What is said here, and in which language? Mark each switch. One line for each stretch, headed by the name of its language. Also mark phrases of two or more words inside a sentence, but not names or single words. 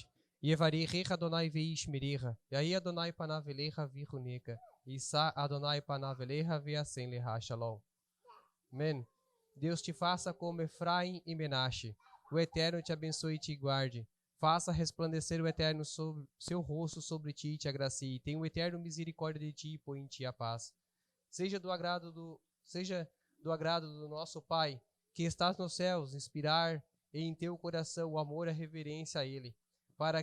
Hebrew: יברכך אדוני וישמרך. יאר אדוני פניו אליך ויחנך. ישא אדוני פניו אליך וישם לך שלום.
Portuguese: Amém. Deus te faça como Efraim e Menashe. O Eterno te abençoe e te guarde. Faça resplandecer o Eterno sobre seu rosto sobre ti e te agracie. Tenha o Eterno misericórdia de ti e põe em ti a paz. Seja do agrado do nosso Pai, que estás nos céus, inspirar em teu coração o amor e a reverência a Ele, para